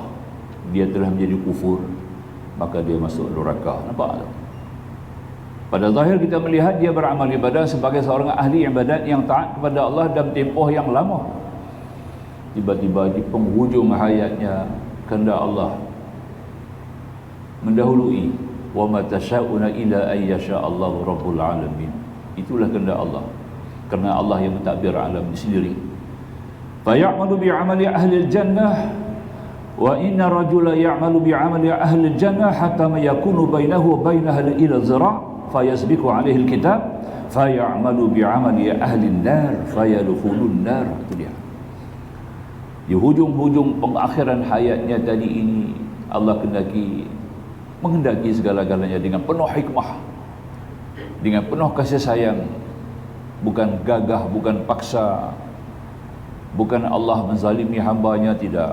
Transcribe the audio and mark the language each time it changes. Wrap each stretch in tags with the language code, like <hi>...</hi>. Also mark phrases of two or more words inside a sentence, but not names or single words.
<ms>Dia telah menjadi kufur, maka dia masuk neraka. Nampak tak? Pada zahir kita melihat dia beramal ibadah sebagai seorang ahli ibadat yang taat kepada Allah dalam tempoh yang lama. Tiba-tiba di penghujung hayatnya, kehendak Allah mendahului.</ms> <ar>وما تشاءون إلا أن يشاء الله رب العالمين.</ar> <ms>Itulah kehendak Allah, kerana Allah yang mentadbir alam sendiri.</ms> <ar>فيعمل بعمل أهل الجنة وإن رجلا يعمل بعمل أهل الجنة حتى ما يكون بينه وبينها إلا ذراع فيسبق عليه الكتاب فيعمل بعمل أهل النار فيدخل النار.</ar> <ms>Itu dia. Di hujung-hujung pengakhiran hayatnya tadi ini, Allah menghendaki segala-galanya dengan penuh hikmah, dengan penuh kasih sayang, bukan gagah, bukan paksa, bukan Allah menzalimi hambanya, tidak.</ms>